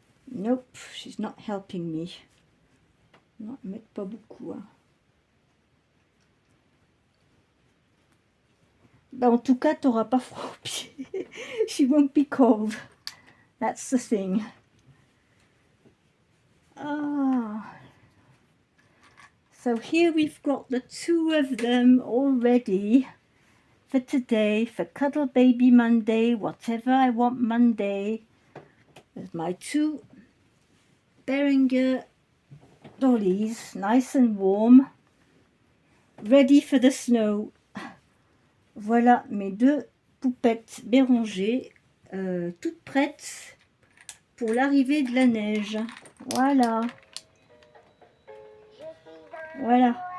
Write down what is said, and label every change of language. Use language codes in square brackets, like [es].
[en] Nope, she's not helping me. [fr] Non, elle m'aide pas beaucoup. Hein. Ben, en tout cas, tu n'auras pas froid aux pieds. [en] She won't be cold. That's the thing. Ah. So here we've got the two of them all ready for today, for Cuddle Baby Monday, whatever I want Monday. There's my two Berenger dollies, nice and warm, ready for the snow. [fr] Voilà mes deux poupettes Béranger, toutes prêtes pour l'arrivée de la neige. Voilà. Voilà.